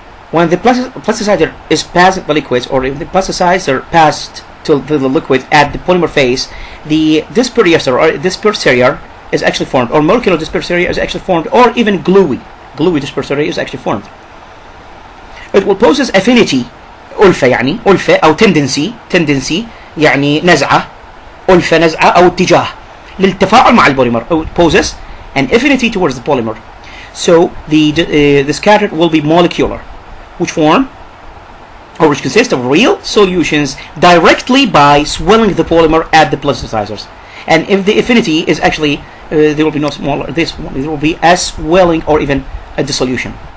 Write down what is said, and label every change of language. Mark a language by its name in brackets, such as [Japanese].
[English] When the plasticizer is passing the liquids, or if the plasticizer passed to the liquid at the polymer phase, the disperser or disperser is actually formed, or molecular disperser is actually formed, or even gluey disperser is actually formed. It will possess affinity, [Arabic] ألفة يعني ألفة أو tendency يعني نزعة أو اتجاه للتفاعل مع البوليمر. [English] It poses an affinity towards the polymer. So the scatter will be molecular, which consists of real solutions directly by swelling the polymer at the plasticizers. And if the affinity is actually there will be no smaller this one, there will be a swelling or even a dissolution.